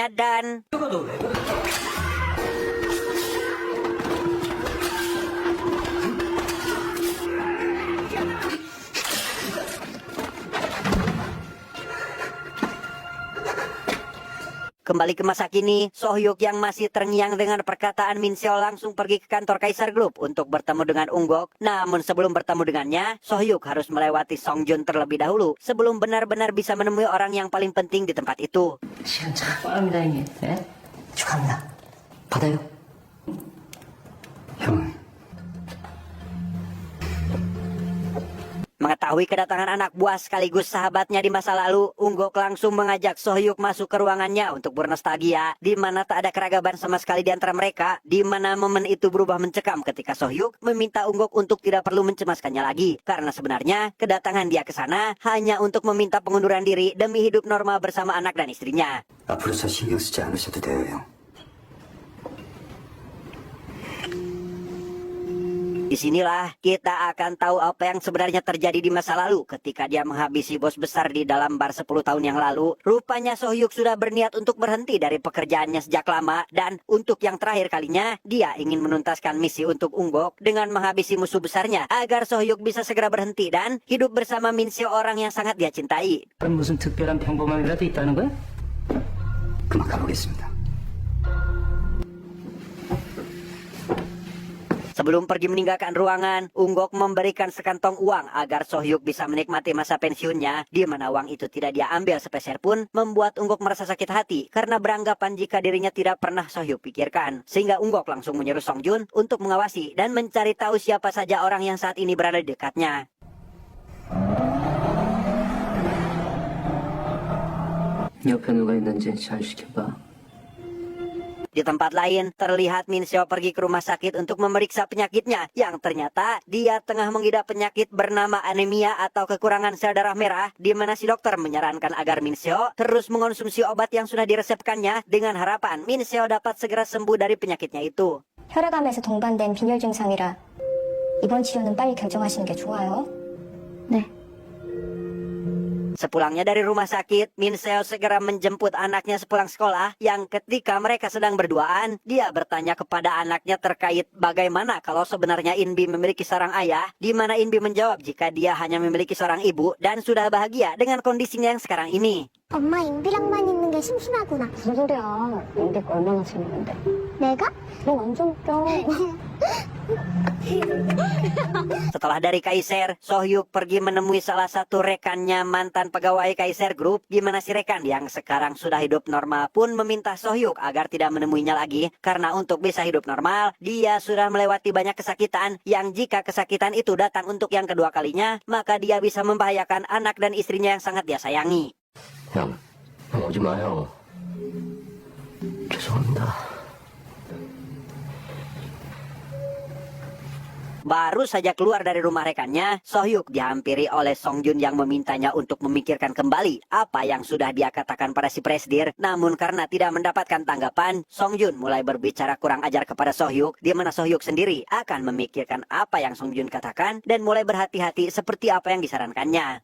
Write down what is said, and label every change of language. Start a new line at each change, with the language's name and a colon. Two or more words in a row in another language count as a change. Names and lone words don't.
Indonesian: Dan kembali ke masa kini, Soo-hyuk yang masih terngiang dengan perkataan Min Seo langsung pergi ke kantor Kaiser Group untuk bertemu dengan Unggok. Namun sebelum bertemu dengannya, Soo-hyuk harus melewati Song Jun terlebih dahulu sebelum benar-benar bisa menemui orang yang paling penting di tempat itu.
Korean: 시간 참 빠릅니다 형님. 네? 축하합니다. 받아요. 형은
Indonesian: Mengetahui kedatangan anak buah sekaligus sahabatnya di masa lalu, Unggok langsung mengajak Soo-hyuk masuk ke ruangannya untuk bernostalgia, di mana tak ada keragaman sama sekali di antara mereka, di mana momen itu berubah mencekam ketika Soo-hyuk meminta Unggok untuk tidak perlu mencemaskannya lagi, karena sebenarnya kedatangan dia ke sana hanya untuk meminta pengunduran diri demi hidup normal bersama anak dan istrinya.
Korean: 앞으로 저 신경 쓰지 않으셔도 돼요 형.
Indonesian: Disinilah kita akan tahu apa yang sebenarnya terjadi di masa lalu ketika dia menghabisi bos besar di dalam bar 10 tahun yang lalu. Rupanya Soo-hyuk sudah berniat untuk berhenti dari pekerjaannya sejak lama, dan untuk yang terakhir kalinya dia ingin menuntaskan misi untuk Unggok dengan menghabisi musuh besarnya agar Soo-hyuk bisa segera berhenti dan hidup bersama Min Seo, orang yang sangat dia cintai.
Korean: 무슨 특별한 평범함이라도 있다는 거야? 그만 가보겠습니다.
Indonesian: Sebelum pergi meninggalkan ruangan, Unggok memberikan sekantong uang agar Soo-hyuk bisa menikmati masa pensiunnya, di mana uang itu tidak dia ambil sepeser pun, membuat Unggok merasa sakit hati karena beranggapan jika dirinya tidak pernah Soo-hyuk pikirkan. Sehingga Unggok langsung menyuruh Song Jun untuk mengawasi dan mencari tahu siapa saja orang yang saat ini berada di dekatnya.
Korean: 옆에 누가 있는지 잘 지켜봐.
Indonesian: Di tempat lain, terlihat Min Seo pergi ke rumah sakit untuk memeriksa penyakitnya, yang ternyata dia tengah mengidap penyakit bernama anemia atau kekurangan sel darah merah, di mana si dokter menyarankan agar Min Seo terus mengonsumsi obat yang sudah diresepkannya dengan harapan Min Seo dapat segera sembuh dari penyakitnya itu.
Korean: 혈액암에서 동반된 빈혈 증상이라 이번 치료는 빨리 결정하시는 게 좋아요. 네.
Indonesian: Sepulangnya dari rumah sakit, Min Seo segera menjemput anaknya sepulang sekolah yang ketika mereka sedang berduaan, dia bertanya kepada anaknya terkait bagaimana kalau sebenarnya Inbi memiliki seorang ayah, di mana Inbi menjawab jika dia hanya memiliki seorang ibu dan sudah bahagia dengan kondisinya yang sekarang ini.
Korean: 엄마 인비랑만 있는 게 심심하구나. 무슨 소리야. 인비가 얼마나 재밌는데. 내가? 너 완전 웃겨.
Indonesian: Setelah dari Kaiser, Sohyuk pergi menemui salah satu rekannya mantan pegawai Kaiser Group, di mana si rekan yang sekarang sudah hidup normal pun meminta Sohyuk agar tidak menemuinya lagi karena untuk bisa hidup normal, dia sudah melewati banyak kesakitan yang jika kesakitan itu datang untuk yang kedua kalinya, maka dia bisa membahayakan anak dan istrinya yang sangat dia sayangi.
Korean: 형, 형 오지 마요. 죄송합니다.
Indonesian: Baru saja keluar dari rumah rekannya, Sohyuk dihampiri oleh Songjun yang memintanya untuk memikirkan kembali apa yang sudah dia katakan pada si Presdir. Namun karena tidak mendapatkan tanggapan, Songjun mulai berbicara kurang ajar kepada Sohyuk, di mana Sohyuk sendiri akan memikirkan apa yang Songjun katakan dan mulai berhati-hati seperti apa yang disarankannya.